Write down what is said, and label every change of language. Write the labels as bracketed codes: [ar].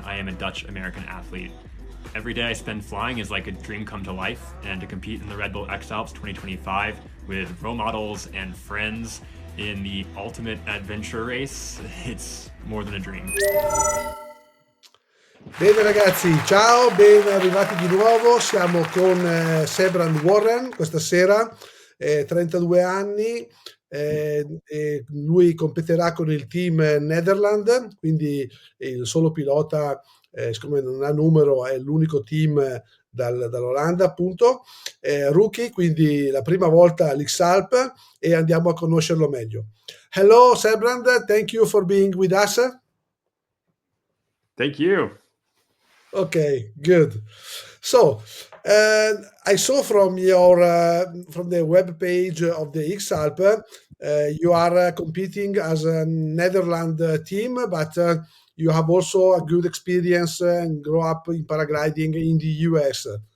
[en] I am a Dutch-American athlete. Every day I spend flying is like a dream come to life, and to compete in the Red Bull XAlps 2025 with role models and friends in the ultimate adventure race, it's more than a dream. [it] Bene ragazzi, ciao, ben arrivati di nuovo, siamo con Sebrand Warren questa sera, 32 anni, e lui competerà con il team Netherland, quindi il solo pilota, siccome non ha numero, è l'unico team dall'Olanda appunto, rookie, quindi la prima volta all'XAlp e andiamo a conoscerlo meglio. [en] Hello Sebrand, thank you for being with us. Thank you. Okay, good. So, I saw from from the web page of the XAlp, you are competing as a Netherlands team, but you have also a good experience and grow up in paragliding in the US.